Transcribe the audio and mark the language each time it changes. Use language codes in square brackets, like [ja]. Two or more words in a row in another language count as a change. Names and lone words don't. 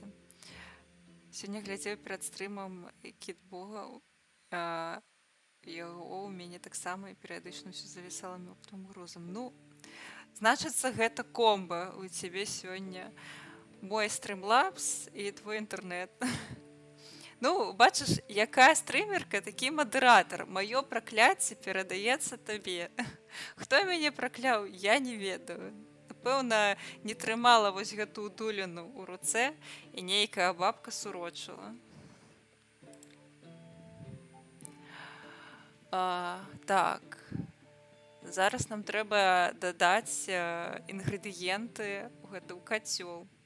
[be] Сёння глядзеў перад стрымам Кітбога, яго ў мяне таксама і перыядычна ўсё завісала мёртвым грузам. Ну, значыцца, гэта комба у цябе сёння. Мой стрымлапс і твой інтэрнэт. [uk] Ну, бачиш, яка стрімерка, такий модератор. Моє прокляття передається тобі. [be] Хто мяне прокляў, я не ведаю. Напэўна, не трымала вось гэтую дуліну ў руцэ і нейкая бабка сурочыла. Так, зараз нам трэба дадаць інгрэдыенты ў гэты ў кацёл.